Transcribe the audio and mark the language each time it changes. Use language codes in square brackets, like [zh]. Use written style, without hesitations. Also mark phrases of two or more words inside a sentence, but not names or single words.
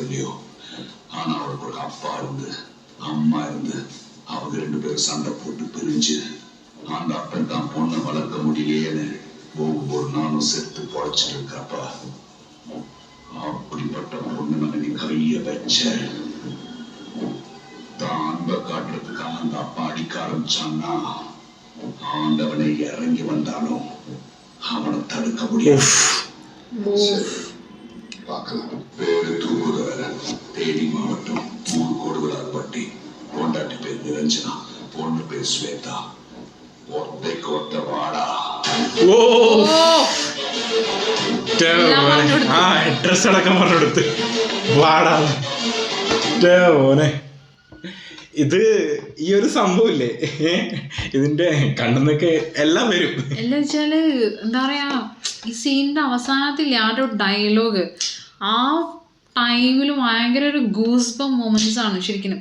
[ta] இல்லையோ, ஆனா அவளுக்கு ஒரு அப்பா இருந்து அம்மா இருந்து அவங்க 2 பேரும் சண்டை போட்டு பிரிஞ்சு அந்த அப்பன் தான் பொண்ணை வளர்க்க முடியலையேன்னு ஒவ்வொரு நாளும் செத்து பொழைச்சிட்டு இருக்கப்ப, அப்படிப்பட்ட பொண்ணு மேல நீ கைய வச்ச, தான் அன்பை காட்டுறதுக்காக அந்த அப்பா அடிக்க ஆரம்பிச்சான்னா ஆண்டவனை இறங்கி வந்தாலும் அவனை தடுக்க முடியாது. பேரு தூக்குதவர தேனி மாவட்டம் கொடுவலாப்பட்டி. கொண்டாட்டி பேர் நிரஞ்சனா, பொண்ணு பேர் ஸ்வேதா. ஒத்தைக்கு ஒத்த வாடா. [ml] അഡ്രസ് അടക്കം പറഞ്ഞെടുത്ത് വാടാ. ഓനെ ഇത് ഈ ഒരു സംഭവമില്ലേ, ഇതിന്റെ കണ്ണെന്നൊക്കെ എല്ലാം വരും. എല്ലാം വെച്ചാല് എന്താ പറയാ, ഈ സീനിന്റെ അവസാനത്തില്ലേ ആ ഒരു ഡയലോഗ്, ആ ടൈമിൽ ഭയങ്കര ഒരു [en] goose moments [ml] ആണ് ശരിക്കും.